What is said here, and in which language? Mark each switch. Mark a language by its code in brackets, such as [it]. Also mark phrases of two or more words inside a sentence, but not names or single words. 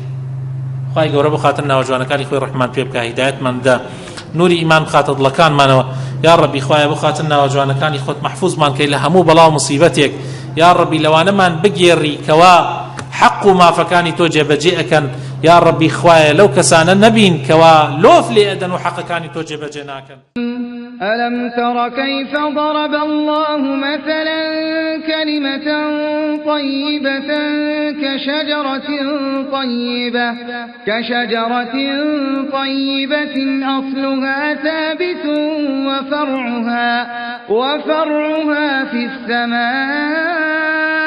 [ckb] خوای گەورە بخاتن ناوجوانەکانی خۆی ڕحمان پێ بکە هیدایەتماندا نوری ئیمان بخاتە دڵەکانمانەوە [ar] یا ڕەبی [ckb] خوایە بخاتن ناوجوانەکانی خۆت محفوظمان کەی لە هەموو بەڵاو مصیبەتێک [ar] یا ڕەبی [ckb] لەوانەمان بگێڕی کەوا حق و مافەکانی تۆ جێبەجێ ئەکەن [ar] یا ڕەبی [ckb] خوایە لەو کەسانە نەبین کەوا لۆف لێ ئەدەن و حەقەکانی تۆ جێبەجێ ناکەن. [ar] ألم تر كيف ضرب الله مثلا كلمة طيبة كشجرة طيبة أصلها ثابت وفرعها في السماء